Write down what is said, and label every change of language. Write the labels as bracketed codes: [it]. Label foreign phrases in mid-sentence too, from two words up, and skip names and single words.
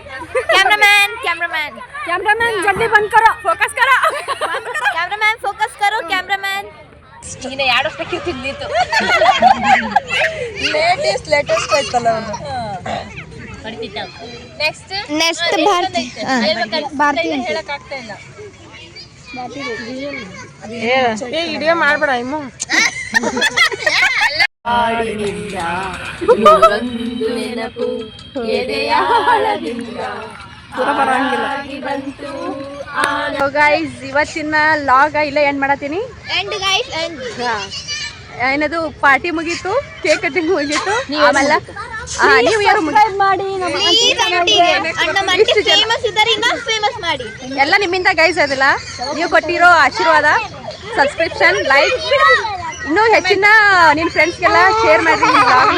[hi] कैमरामैन कैमरामैन कैमरामैन जल्दी बंद करो फोकस कर कैमरामैन फोकस करो कैमरामैन [kn] ಇನ್ನು 2 ವರ್ಷಕ್ಕೆ ತಿಂದಿತ್ತು ಲೇಟೆಸ್ಟ್ ಆಯ್ತಲ್ಲ ನೆಕ್ಸ್ಟ್ [hi] नेक्स्ट भारती भारती [kn] ಹೇಳಕ್ ಆಗ್ತಾ ಇಲ್ಲ ವಿಡಿಯೋ ಮಾಡ್ಬೇಡ ಇಮ್ಮ ಗೈಸ್ ಇವತ್ತಿನ ಲಾಗ್ ಇಲ್ಲೇ ಎಂಡ್ ಮಾಡತ್ತೀನಿ [en] end guys end [kn] ಏನದು ಪಾರ್ಟಿ ಮುಗೀತು [en] cake cutting [kn] ಮುಗೀತು ಆಮೇಲೆ ನೀವು ಯಾರು ಮಾಡಿ ಪ್ಲೀಸ್ ಆಂಟಿಗೆ ನಮ್ಮ [en] aunty famous [kn] ಇದ್ದಾರೆ ಇನ್ನ ಫೇಮಸ್ ಮಾಡಿ ಎಲ್ಲ ನಿಮ್ಮಿಂದ ಗೈಸ್ ಅದಿಲ್ಲ ನೀವು ಕೊಟ್ಟಿರೋ ಆಶೀರ್ವಾದ [en] subscription like [kn] ಇನ್ನೂ ಹೆಚ್ಚಿನ ನಿನ್ನ ಫ್ರೆಂಡ್ಸ್ಗೆಲ್ಲ ಶೇರ್ ಮಾಡ್ರಿ ಈ ಬ್ಲಾಗ್ನ